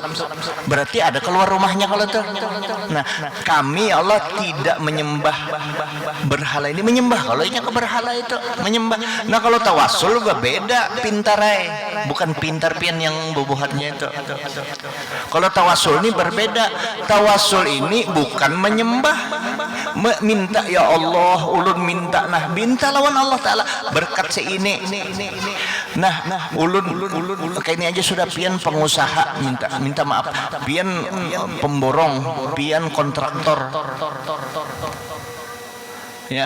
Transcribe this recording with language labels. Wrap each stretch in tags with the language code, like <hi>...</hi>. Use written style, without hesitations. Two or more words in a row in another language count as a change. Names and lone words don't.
<bjn>Berarti ada keluar rumahnya kalau tuh. Nah, kami Allah tidak menyembah berhala ini, menyembah kalau ini ke berhala itu menyembah. Nah, kalau tawasul beda, pintarai, bukan pintar pian yang bubuhatnya itu. Kalau tawasul ini berbeda. Tawasul ini bukan menyembah, minta ya Allah, ulun minta, nah minta lawan Allah Ta'ala berkat seini. Nah, ulun kayak ini aja sudah pian pengusaha minta maaf, pian pemborong, pian kontraktor. Ya.</bjn>